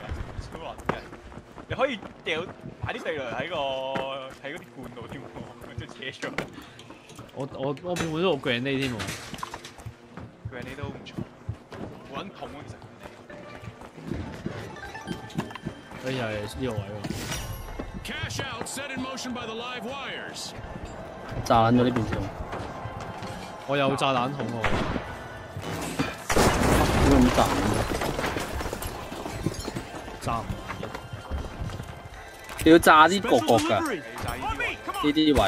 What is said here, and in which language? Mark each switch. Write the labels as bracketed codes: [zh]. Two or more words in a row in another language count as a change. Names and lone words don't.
[yue] 超難嘅，你可以擺啲地雷喺嗰啲罐度添喎，即係扯咗。我本都好 grenade 添喎。 grenade 都唔錯，好撚痛啊其實。所以係呢個位喎。 [en] Cash out set in motion by the live wires. [yue] 炸撚咗呢邊先。我有炸彈筒喎。點解咁炸？炸唔埋。你要炸啲角㗎，呢啲位。